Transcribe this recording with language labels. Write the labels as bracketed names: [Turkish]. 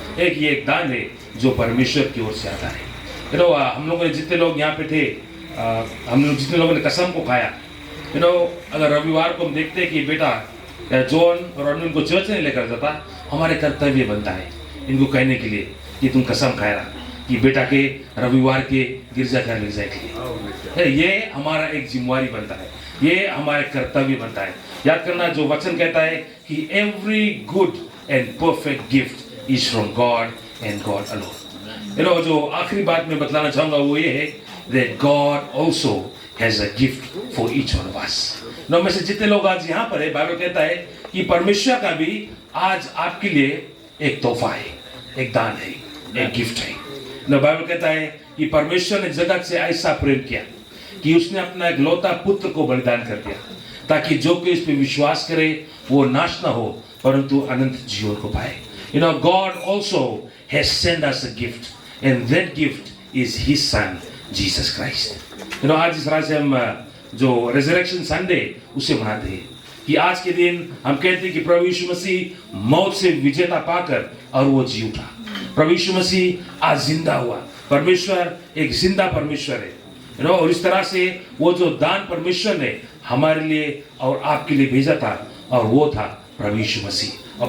[Hindi] एक ये एक दान है जो परमेश्वर की ओर से आता है। हम लोगों ने जितने लोग यहाँ पे थे, हम लोग जितने लोगों ने कसम को खाया, अगर रविवार को हम देखते हैं कि बेटा जॉन और अनु इनको चर्च नहीं लेकर जाता, हमारे कर्तव्य बनता है इनको कहने के लिए कि तुम कसम खाया कि बेटा के रविवार के गिरजाघर ले जाएगी। ये हमारा एक जिम्मेवारी बनता है, ये हमारे कर्तव्य बनता है। याद करना जो वचन कहता है कि [English] Every good and perfect gift is from God and God alone. [Hindi] जो आखिरी बात मैं बतलाना चाहूंगा वो ये है [English] that God also has a gift for each one of us। [Hindi] नौ में से जितने लोग आज यहाँ पर है, बाइबल कहता है कि परमेश्वर का भी आज आपके लिए एक तोहफा है, एक दान है, एक गिफ्ट है। नौ बाइबल कहता है कि परमेश्वर ने जगत से ऐसा प्रेम किया कि उसने अपना एक लौता पुत्र को बलिदान कर दिया ताकि जो कोई इस पे विश्वास करे वो नाश ना हो परंतु अनंत जीवन को पाए। [English] God also has sent us a gift and that gift is his son Jesus Christ। [Hindi] आज इस तरह से हम जो रेजरेक्शन संडे उसे मनाते हैं कि आज के दिन हम कहते हैं कि प्रभु यीशु मसीह मौत से विजेता पाकर और वो जी उठा। प्रभु यीशु मसीह आज जिंदा हुआ। परमेश्वर एक जिंदा परमेश्वर है। और इस तरह से वो जो दान परमेश्वर ने हमारे लिए और आपके लिए भेजा था और वो था प्रभु यीशु मसीह।